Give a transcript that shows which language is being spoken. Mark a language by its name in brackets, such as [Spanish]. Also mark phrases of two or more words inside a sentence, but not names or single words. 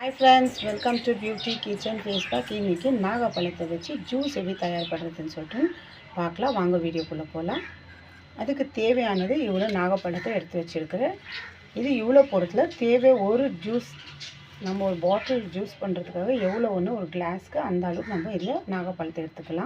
[English] Hi friends, welcome to Beauty Kitchen face pack. [Tamil] इनकी नागपழத்தை வச்சு ஜூஸ் எப்படி தயார் பண்ணுறதுன்னு சொல்லிட்டு பார்க்கலாம் வாங்க, வீடியோக்குள்ளே போகலாம். அதுக்கு தேவையானது இவ்வளோ நாகப்பழத்தை எடுத்து வச்சுருக்கிறேன். இது இவ்வளோ போடுறதுல தேவை ஒரு ஜூஸ், நம்ம ஒரு பாட்டில் ஜூஸ் பண்ணுறதுக்காக எவ்வளோ ஒன்று ஒரு கிளாஸ்க்கு அந்த அளவுக்கு நம்ம இதில் நாகப்பழத்தை எடுத்துக்கலாம்.